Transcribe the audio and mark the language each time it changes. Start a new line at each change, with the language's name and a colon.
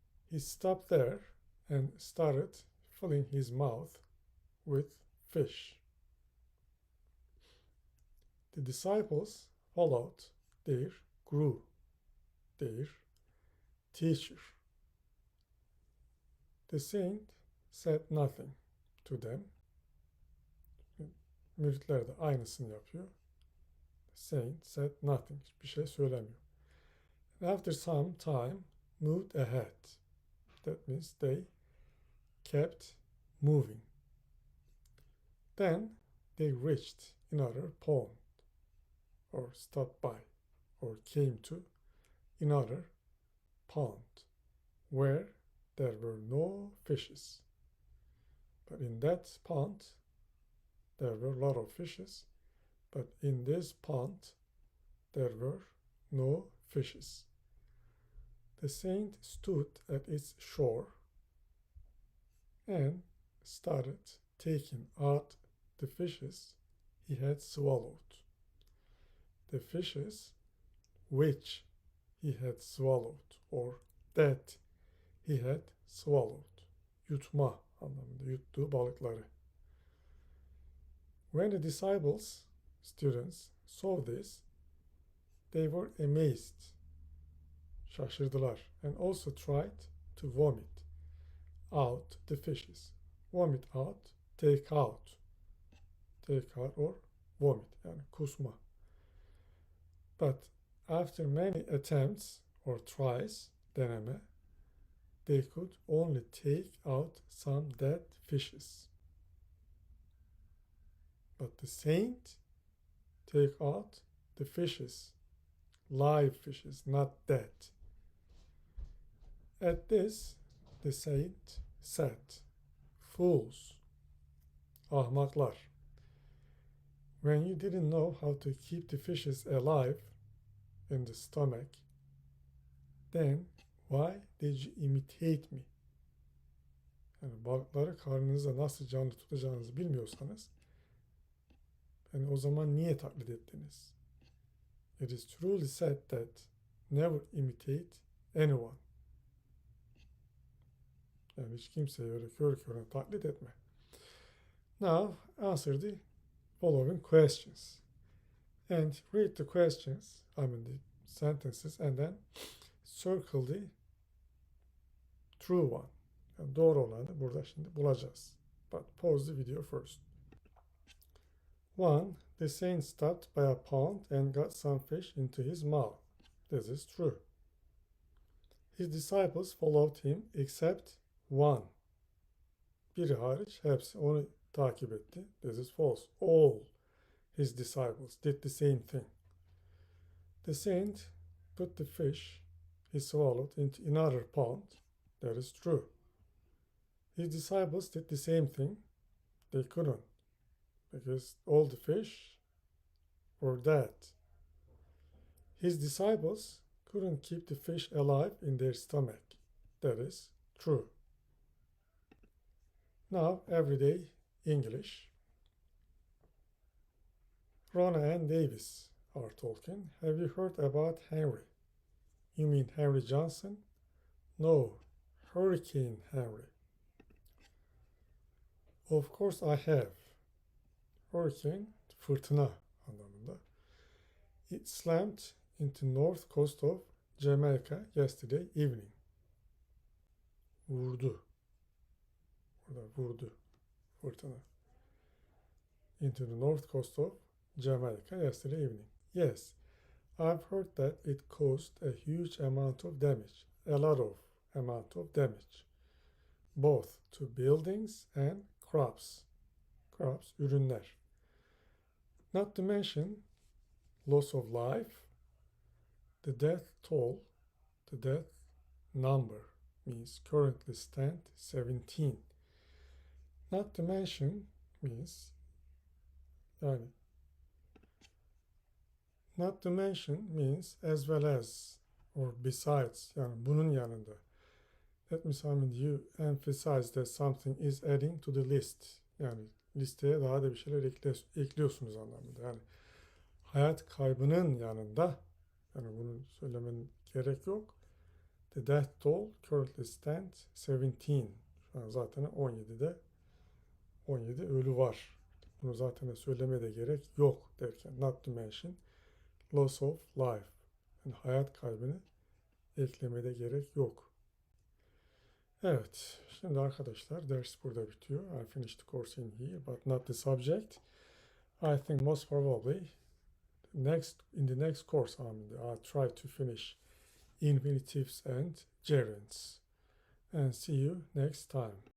English: He stopped there and started filling his mouth with fish. The disciples followed their guru, their teacher. The saint said nothing to them.
Turkish: Müritler de aynısını yapıyor.
English: The saint said nothing.
Turkish: Hiçbir şey söylemiyor.
English: And after some time, moved ahead. That means they kept moving. Then they reached another pond, or stopped by, or came to another pond, where there were no fishes. But in that pond, there were a lot of fishes, but in this pond, there were no fishes. The saint stood at its shore and started taking out the fishes he had swallowed. The fishes which he had swallowed, or that he had swallowed.
Turkish: Yutma anlamında, yuttuğu balıkları.
English: When the disciples, students, saw this, they were amazed.
Turkish: Şaşırdılar.
English: And also tried to vomit out the fishes. Vomit out, take out. Take out or vomit,
Turkish: yani kusma.
English: But after many attempts or tries, deneme, they could only take out some dead fishes. But the saint take out the fishes, live fishes, not dead. At this, the saint said, "Fools, ahmaklar, when you didn't know how to keep the fishes alive in the stomach, then why did you imitate me?"
Turkish: Yani balıkları karnınızda nasıl canlı tutacağınızı bilmiyorsanız, yani o zaman niye taklit ettiniz?
English: It is truly said that never imitate anyone.
Turkish: Yani hiç kimseyi öyle kör körüne taklit etme.
English: Now answer the following questions. And read the questions, the sentences, and then circle the true one.
Turkish: Yani doğru olanı burada şimdi bulacağız.
English: But pause the video first. 1. The saint stopped by a pond and got some fish into his mouth. This is true. His disciples followed him except one.
Turkish: Biri hariç hepsi onu takip etti.
English: This is false. All his disciples did the same thing. The saint put the fish he swallowed into another pond. That is true. His disciples did the same thing. They couldn't, because all the fish were dead. His disciples couldn't keep the fish alive in their stomach. That is true. Now, everyday English. Rona and Davis are talking. Have you heard about Henry? You mean Henry Johnson? No, Hurricane Henry. Of course I have.
Turkish: Hurricane, fırtına anlamında.
English: It slammed into north coast of Jamaica yesterday evening.
Turkish: Vurdu. Burada vurdu. Fırtına.
English: Into the north coast of Jamaica yesterday evening. Yes, I've heard that it caused a huge amount of damage. A lot of amount of damage. Both to buildings and crops. Crops, ürünler. Not to mention loss of life, the death toll, the death number means currently stand 17. Not to mention means yani Not to mention means as well as or besides,
Turkish: yani bunun yanında.
English: That means you emphasize that something is adding to the list.
Turkish: Yani listeye daha da bir şeyler ekliyorsunuz anlamında. Yani hayat kaybının yanında, yani bunu söylemenin gerek yok.
English: The death toll currently stands 17.
Turkish: Şu an zaten 17 ölü var. Bunu zaten söylemeye de gerek yok derken
English: not to mention loss of life.
Turkish: Yani hayat kaybını eklemede gerek yok. Evet, şimdi arkadaşlar ders burada bitiyor.
English: I finished the course in here, but not the subject. I think most probably in the next course I'll try to finish infinitives and gerunds. And see you next time.